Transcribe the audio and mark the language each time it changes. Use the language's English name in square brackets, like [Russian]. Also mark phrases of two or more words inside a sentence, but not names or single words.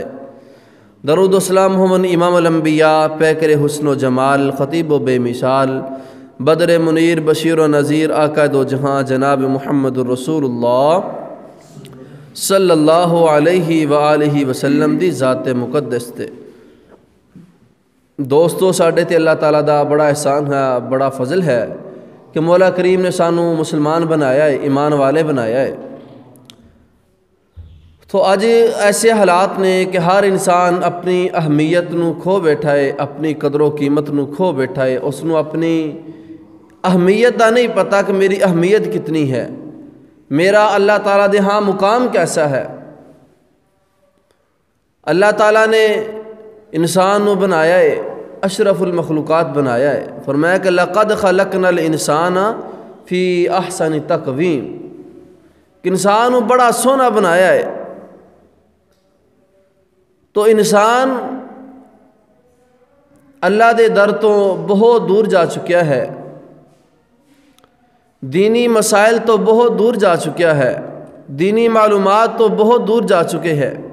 [Punjabi] درود و سلام ہمن امام الانبیاء، پیکر حسن و جمال، خطیب و بے مثال، بدر منیر، بشیر و نذیر، آقا دو جہاں جناب محمد الرسول اللہ صلی اللہ علیہ وآلہ وسلم دی ذات مقدس تے. دوستو، ساڈے تے اللہ تعالیٰ دا بڑا احسان ہے، بڑا فضل ہے کہ مولا کریم نے سانو مسلمان بنایا ہے، ایمان والے بنایا ہے. تو اج ایسے حالات نے کہ ہر انسان اپنی اہمیت نو کھو بیٹھا ہے، اپنی قدر و قیمت نو کھو بیٹھا ہے. اس نو اپنی اہمیت دا نہیں پتہ کہ میری اہمیت کتنی ہے، میرا اللہ تعالیٰ دے ہاں مقام کیسا ہے. اللہ تعالیٰ نے انسان نو بنایا ہے، اشرف المخلوقات بنایا ہے. فرمایا کہ [Arabic] لقد خلقنا الانسان فی احسن تقویم، [Punjabi] کہ انسان نو بڑا سونا بنایا ہے. تو انسان اللہ دے در تو بہت دور جا چکیا ہے، دینی مسائل تو بہت دور جا چکیا ہے، دینی معلومات تو بہت دور جا چکے ہیں.